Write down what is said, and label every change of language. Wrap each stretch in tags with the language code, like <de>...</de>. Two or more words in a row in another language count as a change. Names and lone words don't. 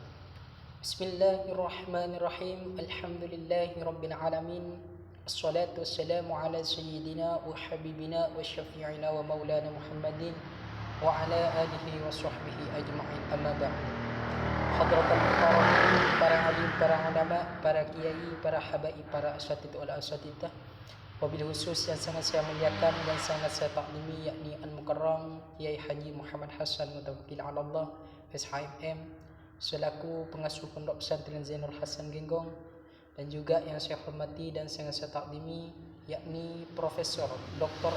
<ar>بسم الله الرحمن الرحيم. الحمد لله رب العالمين. الصلاة والسلام على سيدنا وحبيبنا وشفيعنا ومولانا محمد وعلى آله وصحبه أجمعين، أما بعد. حضرة المكرمين,</ar> <id>para alim, para ulama, para kiai, para habaib, para</id> <ar>أساتذ والأساتذة, وبالخصوص</ar> <id>yang sangat saya muliakan dan sangat saya taklimi, yakni Al-Mukarram Kiai Haji Muhammad Hasan Mutawakkil ala Allah SHMM, selaku pengasuh Pondok Pesantren Zainul Hasan Genggong, dan juga yang saya hormati dan sangat saya taklimi, yakni Profesor Dr.</id>